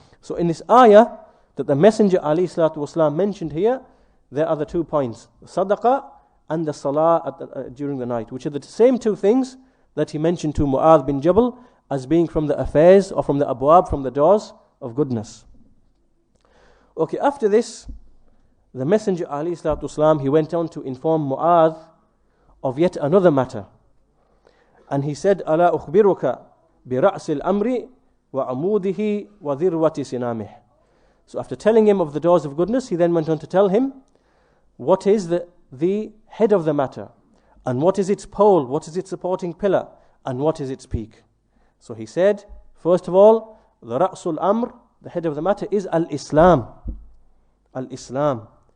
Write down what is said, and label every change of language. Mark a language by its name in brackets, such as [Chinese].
[English] So in this ayah that the Messenger ﷺ mentioned here, there are the 2 points, sadaqah and the salah during the night, which are the same 2 things that he mentioned to Muaadh bin Jabal as being from the affairs or from the abwab, from the doors of goodness. Okay, after this, the Messenger ﷺ, he went on to inform Muaadh of yet another matter. And he said, [Arabic] أَلَا أُخْبِرُكَ بِرَأْسِ الْأَمْرِ وَعَمُودِهِ وَذِرْوَةِ سِنَامِهِ. [English] So after telling him of the doors of goodness, he then went on to tell him what is the head of the matter, and what is its pole, what is its supporting pillar, and what is its peak. So he said, first of all, the Ra'sul Amr, the head of the matter, is Al-Islam. Al-Islam.